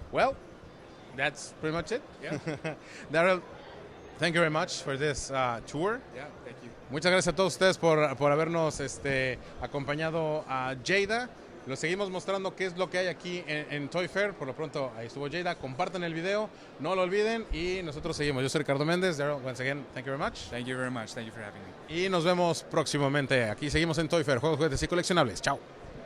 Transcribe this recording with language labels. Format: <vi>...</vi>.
<en>Well, that's pretty much it. Yeah. Daryl, thank you very much for this tour. Yeah, thank you.</en> <es>Muchas gracias a todos ustedes por habernos acompañado a Jada. Los seguimos mostrando qué es lo que hay aquí en Toy Fair. Por lo pronto, ahí estuvo Jada. Compartan el video, no lo olviden. Y nosotros seguimos. Yo soy Ricardo Méndez.</es> <en>Daryl, once again, thank you very much. Thank you very much. Thank you for having me.</en> <es>Y nos vemos próximamente. Aquí seguimos en Toy Fair, juegos, juguetes y coleccionables. Chao.</es>